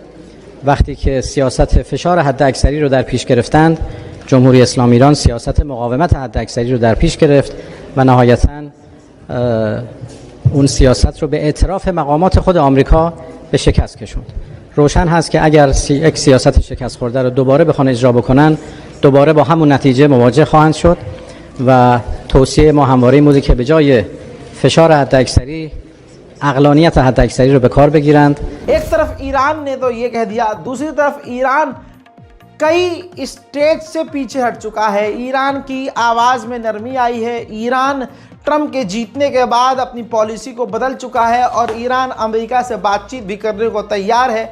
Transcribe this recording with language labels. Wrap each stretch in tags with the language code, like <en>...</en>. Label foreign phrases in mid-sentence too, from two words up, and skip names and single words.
<fa>وقتی که سیاست فشار حداکثری رو در پیش گرفتند، جمهوری اسلامی ایران سیاست مقاومت حداکثری رو در پیش گرفت و نهایتاً اون سیاست رو به اعتراف مقامات خود آمریکا به شکست کشوند. روشن هست که اگر یک سیاست شکست خورده رو دوباره بخوان اجرا بکنن، دوباره با همون نتیجه مواجه خواهند شد و توصیه ما همواره این بوده که به جای فشار حداکثری عقلانیت حداکثری رو به کار بگیرند.</fa> <hi>एक तरफ ईरान ने तो ये कह दिया, दूसरी तरफ ईरान कई स्टेज से पीछे हट चुका है। ईरान की आवाज़ में नरमी आई है। ईरान ट्रंप के जीतने के बाद अपनी पॉलिसी को बदल चुका है और ईरान अमेरिका से बातचीत भी करने को तैयार है।</hi>